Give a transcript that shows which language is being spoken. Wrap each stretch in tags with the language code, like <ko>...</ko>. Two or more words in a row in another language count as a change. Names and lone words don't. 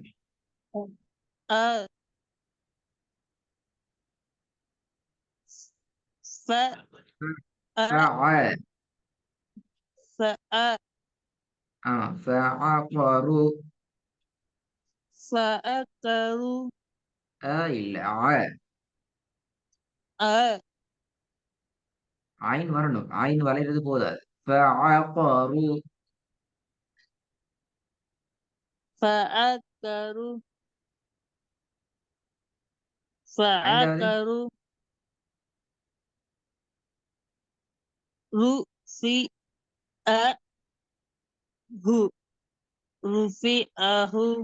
<ar>أ فأ فع فأ فعقروا فأقر إلا ع أ</ar> <ta>ஆயின் வரணும். ஆயின் வளையிறது போதாது.</ta> <ar>فعقروا فأقر</ar> <ta>ஐந்தாவது</ta> <ar>فأقر رفعه رفعه</ar>